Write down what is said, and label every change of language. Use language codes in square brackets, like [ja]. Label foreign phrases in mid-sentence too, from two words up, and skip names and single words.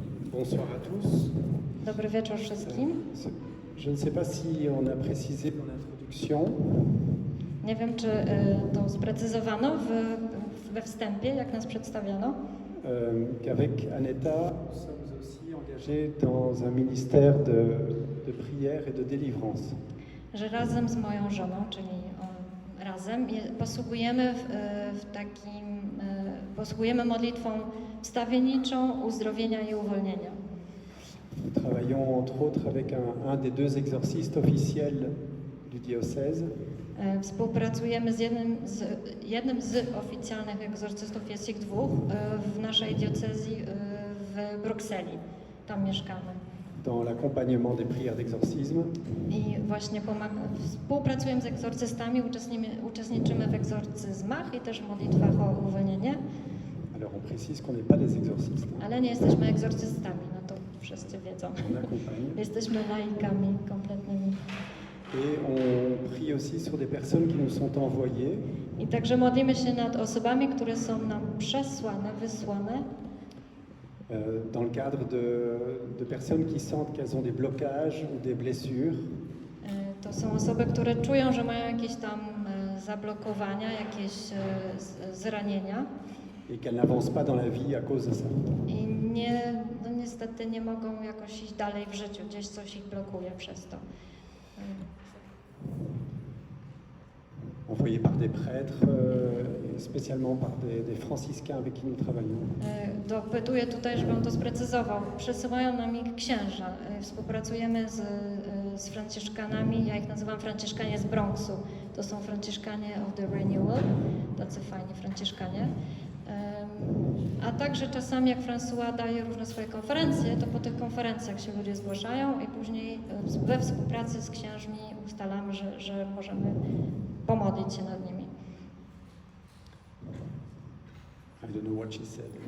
[fr] Bonsoir à tous. [pl] Dobry wieczór wszystkim. [fr] Je ne sais pas si on a précisé dans l'introduction. [pl] Nie wiem, czy to sprecyzowano we wstępie, jak nas przedstawiano, [fr] Qu'avec Aneta, nous sommes aussi engagés dans un ministère de prière et de délivrance. [pl] że razem z moją żoną, czyli razem, posługujemy modlitwą wstawienniczą uzdrowienia i uwolnienia. [fr] Nous travaillons entre autres avec un des deux exorcistes officiels du diocèse. [pl] Współpracujemy z jednym z oficjalnych egzorcystów, jest ich dwóch, w naszej diecezji w Brukseli. Tam mieszkamy. [fr] Dans l'accompagnement des prières d'exorcisme. [pl] I właśnie współpracujemy z egzorcystami, uczestniczymy w egzorcyzmach i też w modlitwach o uwolnienie. [fr] Alors on précise qu'on n'est pas des exorcistes. [pl] Ale nie jesteśmy egzorcystami, no to wszyscy wiedzą. [fr] On accompagne. [pl] Jesteśmy laikami kompletnymi. [fr] Et on prie aussi sur des personnes qui nous sont envoyées. [pl] I także modlimy się nad osobami, które są nam przesłane, wysłane. [fr] Dans le cadre de personnes qui sentent qu'elles ont des blocages ou des blessures. [pl] To są osoby, które czują, że mają jakieś tam zablokowania, jakieś zranienia. [fr] Et qu'elles n'avancent pas dans la vie à cause de ça. [pl] I niestety nie mogą jakoś iść dalej w życiu, gdzieś coś ich blokuje przez to. [fr] Envoyés par des prêtres, spécialement par des franciscains avec qui nous travaillons. [pl] Dopytuję tutaj, żebym to sprecyzował. Przesyłają nam ich księża. Współpracujemy z franciszkanami, ja ich nazywam franciszkanie z Bronxu. To są franciszkanie [en] of the Renewal, [pl] tacy fajni franciszkanie. A także czasami, jak François daje różne swoje konferencje, to po tych konferencjach się ludzie zgłaszają i później we współpracy z księżmi ustalamy, że możemy pomodlić się nad nimi. [en] I don't know what she said.